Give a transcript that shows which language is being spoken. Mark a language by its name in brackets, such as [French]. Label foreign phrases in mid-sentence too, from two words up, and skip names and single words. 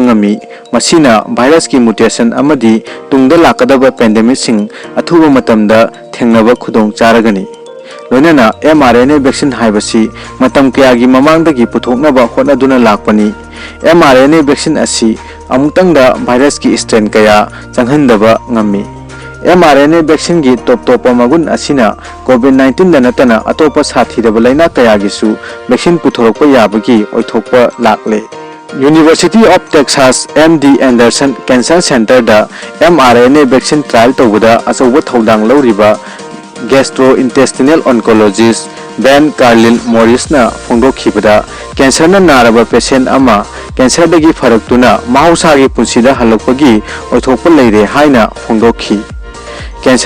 [Manipuri] ngami masina virus gi mutation amadi tungda lakadaba pandemic sing athuba matamda thengnaba khudong charagani loinana [English] mRNA vaccine [Manipuri] haibasi matam kayagi mamangdagi puthoknaba hotnaduna lakpani [English] mRNA vaccine [Manipuri] asi amutangda virus gi strain kaya changhandaba ngami [English] mRNA vaccine [Manipuri] gi top magun asina COVID-19 da natana atopa sathidaba laina kaya gisu vaccine puthorokpa yabagi oithokpa lakle University of Texas MD Anderson Cancer Center da [English] mRNA vaccine trial [Manipuri] tawuda asawa thodang lawriba [English] gastrointestinal oncologist [Manipuri] Ben Carlin Morris na phongdokhibada cancer na naraba patient ama cancer dagi faraktuna mahusagi punsida halokpagi oithokpa leire haina phongdokhi cancer